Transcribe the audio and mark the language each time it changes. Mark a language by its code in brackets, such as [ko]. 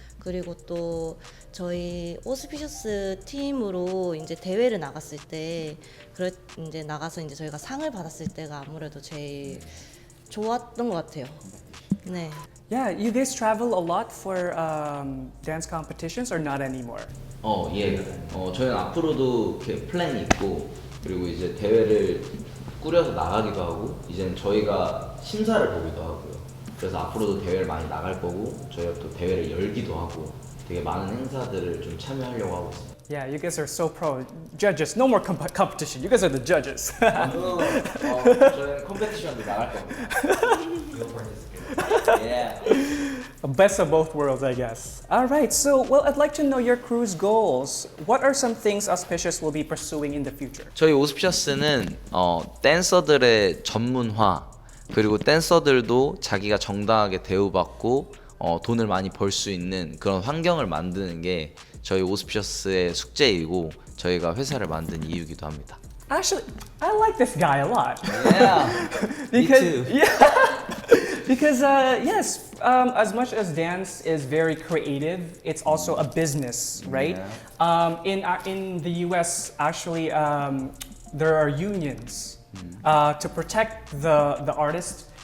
[ko] 그리고 또 저희 오스피셔스 팀으로 이제 대회를 나갔을 때 이제 나가서 이제 저희가 상을 받았을 때가 아무래도 제일 좋았던 것 같아요. 네. [en] Yeah, you guys travel a lot for dance competitions or not anymore? [ko] 저희는 앞으로도 이렇게 플랜이 있고 그리고 이제 대회를 꾸려서 나가기도 하고 이제는 저희가 심사를 보기도 하고요. 그래서 앞으로도 대회를 많이 나갈 거고 저희가 또 대회를 열기도 하고 되게 많은 행사들을 좀 참여하려고 하고 있습니다. [en] Yeah, you guys are so pro. Judges, no more competition. You guys are the judges. [ko] 저희는 컴페티션도 나갈 겁니다. [en] Best of both worlds, I guess. All right, so I'd like to know your crew's goals. What are some things Auspicious will be pursuing in the future? 저희 오스피셔스는 댄서들의 전문화 그리고 댄서들도 자기가 정당하게 대우받고 돈을 많이 벌 수 있는 그런 환경을 만드는 게 저희 오스피셔스의 숙제이고 저희가 회사를 만든 이유이기도 합니다. Actually, I like this guy a lot. Yeah, because, me too. Yeah, because yes, as much as dance is very creative, it's also a business, right? In the U.S., actually, there are unions to protect the artists.